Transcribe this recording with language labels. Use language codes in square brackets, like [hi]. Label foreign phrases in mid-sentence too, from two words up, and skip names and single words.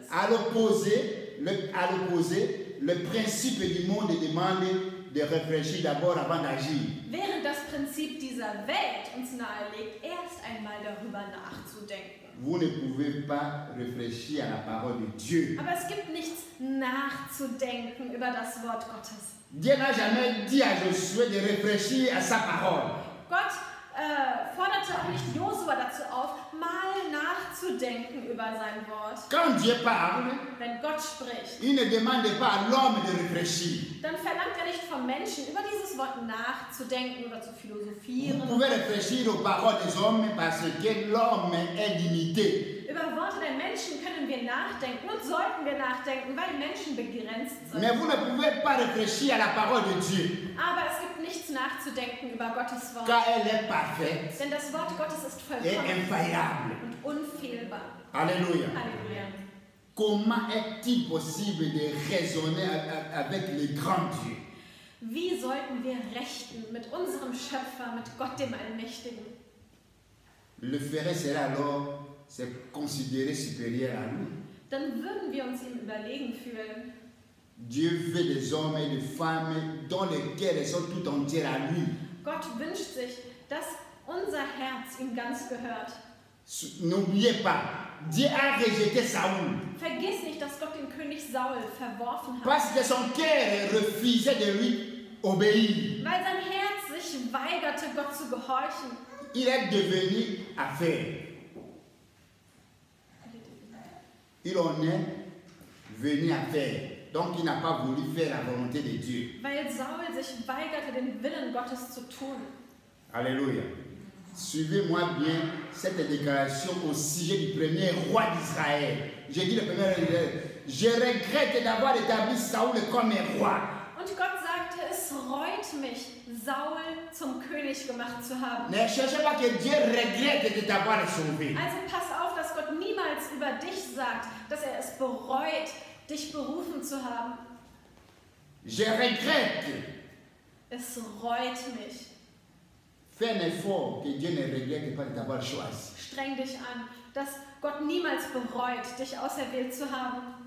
[fr] À l'opposé, le principe du monde demande de réfléchir d'abord avant d'agir. [de] Während das Prinzip dieser Welt uns nahelegt, erst einmal darüber nachzudenken. [fr] Vous ne pouvez pas réfléchir à la parole de Dieu. [de] Aber es gibt nichts nachzudenken über das Wort Gottes. [fr] Dieu n'a jamais dit à Josué de réfléchir à sa parole. [de] Gott forderte auch nicht Josua dazu auf, mal nachzudenken über sein Wort. [fr] Quand Dieu parle, [de] Wenn Gott spricht, [fr] il ne demande pas à l'homme de réfléchir. [de] dann verlangt er nicht vom Menschen, über dieses Wort nachzudenken oder zu [fr] Vous [de] philosophieren. [fr] pouvez réfléchir aux paroles des hommes parce que l'homme est limité. [de] Über Worte der Menschen können wir nachdenken und sollten wir nachdenken, weil Menschen begrenzt sind. [fr] Mais vous ne pouvez pas réfléchir à la parole de Dieu, [de] Aber es gibt nichts nachzudenken über Gottes Wort. [fr] car elle est parfaite [de] Denn das Wort Gottes ist [fr] et [de] vollkommen [fr] infaillible. [de] und unfehlbar. [fr] Alléluia. [de] Halleluja. [fr] Comment est-il possible de raisonner avec le grand Dieu? [de] Wie sollten wir rechten mit unserem Schöpfer, mit Gott dem Allmächtigen? [fr] Le ferret serait alors se considérer supérieur à lui. [de] Dann würden wir uns ihm überlegen fühlen. [fr] Dieu veut des hommes et des femmes dont les cœurs sont tout entiers à lui. [de] Gott wünscht sich, dass unser Herz ihm ganz gehört. [fr] N'oubliez pas, Dieu a rejeté Saoul [de] Vergiss nicht, dass Gott den König Saul verworfen hat, [fr] parce que son cœur refusait de lui obéir. [de] weil sein Herz sich weigerte, Gott zu gehorchen. [fr] Il est devenu affaire. Il en est venu à faire. Donc il n'a pas voulu faire la volonté de Dieu. [de] Weil Saul sich weigerte, den Willen Gottes zu tun. [fr] Alléluia. Suivez-moi bien cette déclaration au sujet du premier roi d'Israël. J'ai dit le premier roi d'Israël. Je regrette d'avoir établi Saoul comme un roi. [de] Und Gott sagte, es reut mich, Saul zum König gemacht zu haben. [fr] Ne cherchez pas que Dieu regrette de t'avoir sauvé. [de] Also pass auf, dass Gott niemals über dich sagt, dass er es bereut, dich berufen zu haben. [fr] Je regrette. [de] Es reut mich. [fr] Fais un effort que Dieu ne regrette pas de t'avoir choisi. [de] Streng dich an, dass Gott niemals bereut, dich auserwählt zu haben.